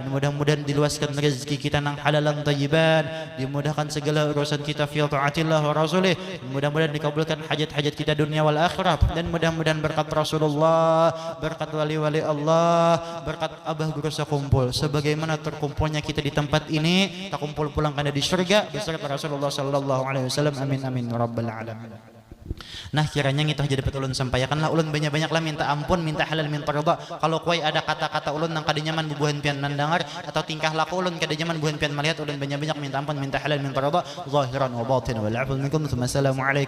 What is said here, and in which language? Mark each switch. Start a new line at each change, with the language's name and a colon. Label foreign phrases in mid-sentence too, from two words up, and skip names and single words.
Banjar: Dan mudah-mudahan diluaskan rezeki kita nang
Arabic: halalan thayyiban,
Banjar: dimudahkan segala urusan kita
Arabic: fi taatillah wa rasulih.
Banjar: Mudah-mudahan dikabulkan hajat-hajat kita
Arabic: dunia wal akhirah,
Banjar: dan mudah-mudahan berkat Rasulullah, berkat wali-wali Allah, berkat abah guru sekumpul sebagaimana terkumpulnya kita di tempat ini, tak kumpul pulang karena di surga beserta Rasulullah
Arabic: sallallahu alaihi wasallam. Amin amin rabbal alamin.
Banjar: Nah kiranya kita jadi dapat ulun sampaikanlah ulun banyak-banyaklah minta ampun, minta halal, minta ridha. Kalau kuai ada kata-kata ulun nang kada nyaman bubuhan pian nandangar atau tingkah laku ulun kada nyaman bubuhan pian melihat, ulun banyak-banyak minta ampun, minta halal, minta ridha
Arabic: zahiran wa batin wal 'afwu minkum.